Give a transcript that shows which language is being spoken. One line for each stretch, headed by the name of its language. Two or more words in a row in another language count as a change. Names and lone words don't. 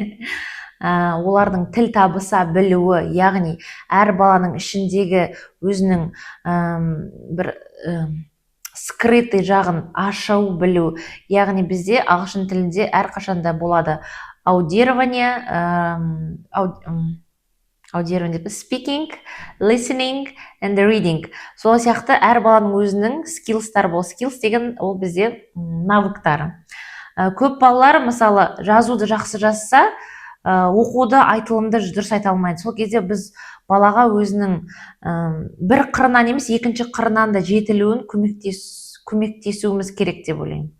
Kazakh: Олардың тіл табыса білуі, яғни әр баланың ішіндегі өзінің бір скрытый жағын ашу білу. Яғни бізде ағылшын тілінде әрқашанда болады аудирование,
English: speaking, listening and reading.
Kazakh: Сол сияқты әр баланың өзінің скиллстары бол. Скиллс деген ол бізде навыктары. Көп балалар, мысалы, жазуды жақсы жазса, оқуды, айтылымды дұрыс айта алмайды. Сол кезде біз балаға өзінің бір қырынан емес, екінші қырынан да жетілуін көмектесуіміз керек деп ойлаймын.